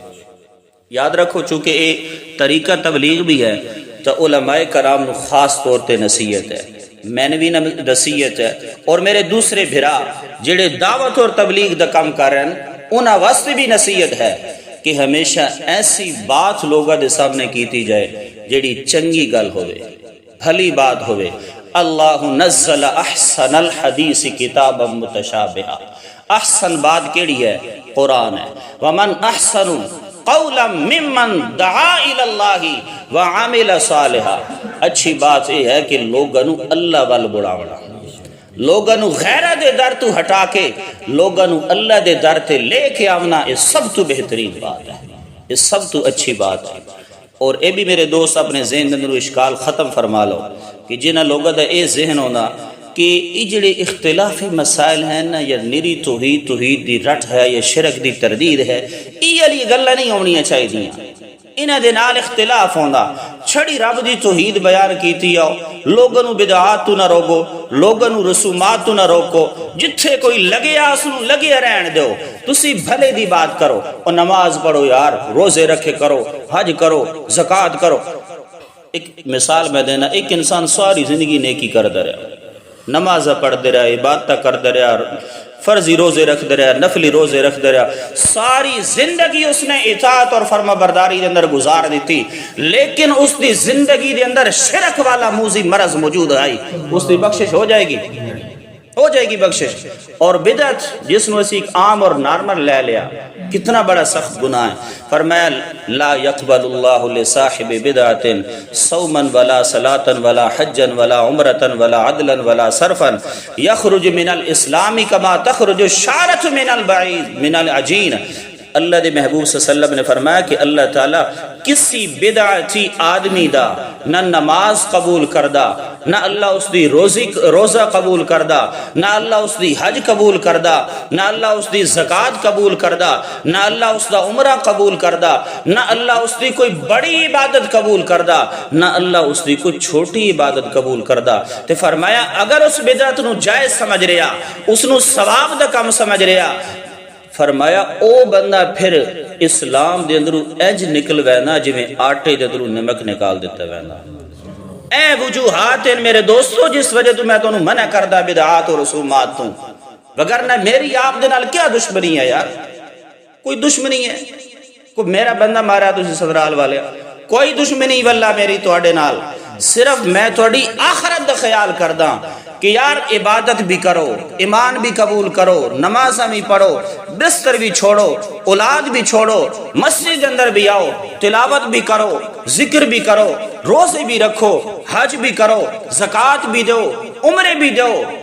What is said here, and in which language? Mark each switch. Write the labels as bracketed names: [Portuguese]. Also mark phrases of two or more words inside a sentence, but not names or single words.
[Punjabi] یاد رکھو چونکہ اے طریقہ تبلیغ بھی ہے تو علماء کرام نو خاص طور تے نصیحت ہے، میں نے بھی نصیحت ہے، اور میرے دوسرے بھرا جڑے دعوت اور تبلیغ دا کام کر رہے ہیں انہاں واسطے بھی نصیحت ہے کہ ہمیشہ ایسی بات لوگاں دے سامنے کیتی جائے جڑی چنگی گل ہوئے، بھلی بات ہوئے. [Arabic] اللہ نزل احسن الحدیث کتابا متشابہا، [Punjabi] احسن بات کیڑی ہے؟ قرآن ہے. [Arabic] ومن احسن قولا ممن دعا الی اللہ وعمل صالحا، [Punjabi] اچھی بات یہ ہے کہ لوگاں نو اللہ وال بلاونا، لوگاں نو غیرہ دے در تو ہٹا کے لوگاں نو اللہ دے در تے لے کے آونا، یہ سب تو بہترین بات ہے، یہ سب تو اچھی بات ہے. اور اے بھی میرے دوست اپنے ذہن اندر اشکال ختم فرما لو کہ جنہاں لوگاں دا اے ذہن ہونا کہ یہ جڑے اختلافی مسائل ہیں نا، یا نری توحید دی رٹ ہے یا شرک دی تردید ہے، یہ علی گلہ نہیں ہونی چاہیے. انہاں دے نال اختلاف ہوندا، چھڑی رب دی توحید بیان کیتی آؤ، لوگاں نو بدعات تو نہ روکو، لوگاں نو رسومات تو نہ روکو، جتھے کوئی لگے اس نو لگے رہن دیو، تسی بھلے دی بات کرو، اور نماز پڑھو یار، روزے رکھے کرو، حج کرو، زکوٰۃ کرو. ایک مثال میں دینا، ایک انسان ساری زندگی نیکی کردا رہا، نماز پڑھتے رہا، عبادت کرتے رہا، فرضی روزے رکھتے رہا، نفلی روزے رکھتے رہا، ساری زندگی اس نے اطاعت اور فرما برداری کے اندر گزار دیتی، لیکن اس دی زندگی کے اندر شرک والا موذی مرض موجود آئی، اس دی بخشش ہو جائے گی؟ ہو جائے گی بخشش. اور بدعت جس نے اسی ایک عام اور نارمل لے لیا، کتنا بڑا سخت گناہ ہے. [Arabic] فرمایا لا يقبل اللہ لصاحب بدعت صوما ولا صلاة ولا حجا ولا عمرة ولا عدلا ولا صرفا يخرج من الاسلام كما تخرج الشعرة من البعيد من العجين. [Punjabi] اللہ دے محبوب [Arabic] صلی اللہ علیہ وسلم [Punjabi] نے فرمایا کہ اللہ تعالیٰ کسی بدعتی آدمی دا نہ نماز قبول کردہ، نہ اللہ اس دی روزہ قبول کردہ، نہ اللہ اس دی حج قبول کردہ، نہ اللہ اس دی زکوٰۃ قبول کردہ، نہ اللہ اس دا عمرہ قبول کردہ، نہ اللہ اس دی کوئی بڑی عبادت قبول کردہ، نہ اللہ اس دی کوئی چھوٹی عبادت قبول کردہ. تے فرمایا اگر اس بدعت نو جائز سمجھ رہا، اس نو ثواب دا کم سمجھ رہا، فرمایا او بندہ پھر اسلام دے اندروں انج نکل وینا جویں آٹے دے اندروں نمک نکال دیتا وینا. اے وجوہات ہیں میرے دوستو جس وجہ تو میں تو منع کردہ بدعات اور رسومات تو، وگرنہ میری آپ دے نال کیا دشمنی ہے یار؟ کوئی دشمنی ہے؟ کوئی میرا بندہ مارا تسی سدرال والے، کوئی دشمنی واللہ میری تواڈے نال، صرف میں تواڈی آخرت دا خیال کرداں کہ یار عبادت بھی کرو، ایمان بھی قبول کرو، نماز بھی پڑھو، بستر بھی چھوڑو، اولاد بھی چھوڑو، مسجد اندر بھی آؤ، تلاوت بھی کرو، ذکر بھی کرو، روزے بھی رکھو، حج بھی کرو، زکوٰۃ بھی دو، عمرے بھی دو،